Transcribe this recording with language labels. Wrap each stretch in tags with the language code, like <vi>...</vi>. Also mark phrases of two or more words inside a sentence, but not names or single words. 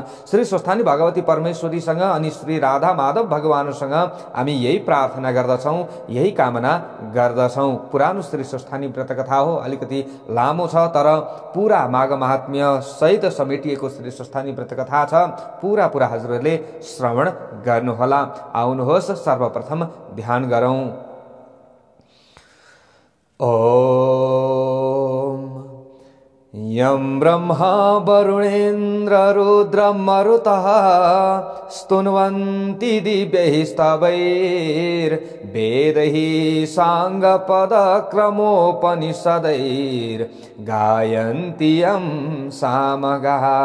<ne>श्री स्वस्थानी भगवती परमेश्वरीसँग अनि श्री राधा माधव भगवानसँग हामी यही प्रार्थना गर्दछौँ, यही कामना गर्दछौँ। पुरानो श्री स्वस्थानी व्रत कथा हो, अलिकति लामो छ, तर पूरा माघ महात्म्य सहित समेटिएको श्री स्वस्थानी व्रत कथा छ। पूरा हजुरहरूले श्रवण गर्नुहोला। आउनुहोस् सर्वप्रथम ध्यान गरौं।</ne> <sa>ओम यं ब्रह्मा वरुणेन्द्र रुद्रं मरुतः स्तुन्वन्ति दिव्यैः स्तवैर्वेदैः साङ्गपदक्रमोपनिषदैर्गायन्ति यं सामगाः।</sa>